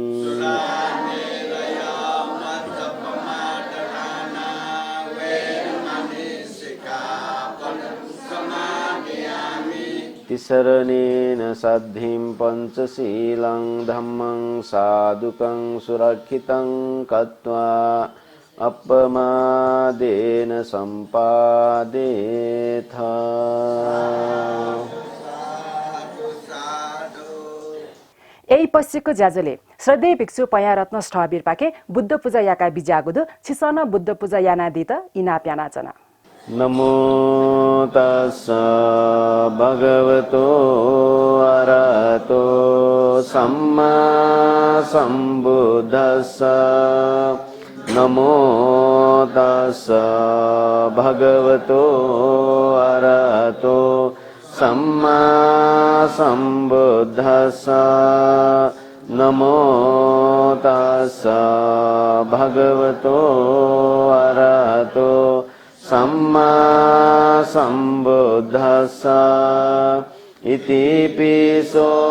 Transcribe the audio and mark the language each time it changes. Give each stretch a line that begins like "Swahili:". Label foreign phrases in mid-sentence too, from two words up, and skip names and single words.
Pali: तिसरणेन सद्धिं पञ्चशीलं धम्मं साधुकं सुरक्षितं कृत्वा अपमादेन सम्पादेथ
Newari: यही पश्चिको ज्याजोले श्रद्धेय भिक्षु पया रत्न स्थबिर पाके बुद्ध पूजा याका बिजागुदु छिसन बुद्ध पूजा यानादित इना प्यानाचना
Pali: नमो तस्स भगवतो अरहतो सम्मा सम्बुद्धस्स नमो तस्स भगवतो अरहतो सम्मा सम्बुद्धस्स नमो तस्स भगवतो अरहतो सम्मा सम्बुद्धस्स इति पिसो